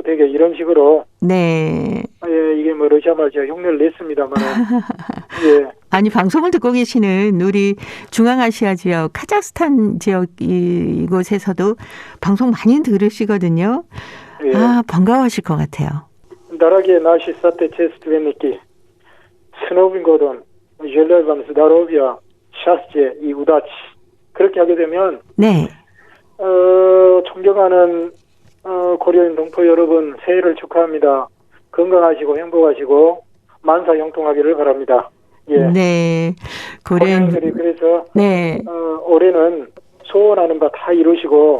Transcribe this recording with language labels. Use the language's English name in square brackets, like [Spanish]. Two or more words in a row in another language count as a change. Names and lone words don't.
[Korean] 되게 이런 식으로. 네. 예, 이게 러시아 말 제가 흉내를 냈습니다만. 예. 아니 방송을 듣고 계시는 우리 중앙아시아 지역, 카자흐스탄 지역 이곳에서도 방송 많이 들으시거든요. 예. 반가워하실 것 같아요. [Russian] Дорогие наши соотечественники, с Новым годом, желаю вам здоровья, счастья и удачи. [Korean] 그렇게 하게 되면 네. 존경하는 고려인 동포 여러분 새해를 축하합니다. 건강하시고 행복하시고 만사형통하기를 바랍니다. 예. 네. 고려인들이 그래서 네. 올해는 소원하는 바 다 이루시고